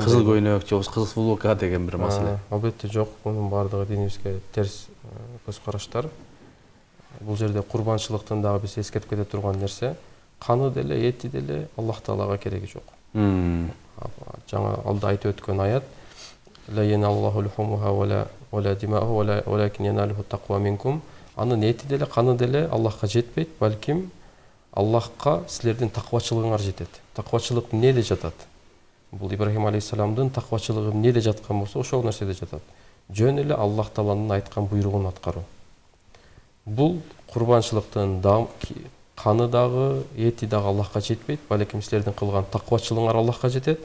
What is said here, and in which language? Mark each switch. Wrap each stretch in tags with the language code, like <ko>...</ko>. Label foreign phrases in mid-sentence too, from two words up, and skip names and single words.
<ky>Кызыл көйнөк же болбосо кызыл футболка деген бир маселе. Албетте жок, мунун баардыгы динибизге терс көз караштар. Бул жерде курбанчылыктын дагы биз эскертип кете турган нерсе, каны деле, эти деле Аллах Таалага кереги жок.</ky> <ar>Жаңа алда айтып өткөн аят: "لا ينال الله لحومها ولا دماؤها ولكن يناله التقوى منكم."</ar> <ky>Анын эти деле, каны деле Аллахка жетпейт, балким Аллахка силердин таквачылыгыңар жетет. Таквачылык эмнеде жатат? Бул Ибрахим алейхиссаламдын таквачылыгы эмнеде жаткан болсо, ошол нерседе жатат. Жөн эле Аллах Тааланын айткан буйругун аткаруу. Бул курбанчылыктын каны дагы, эти дагы Аллахка жетпейт, балким силердин кылган таквачылыгыңар Аллахка жетет.</ky>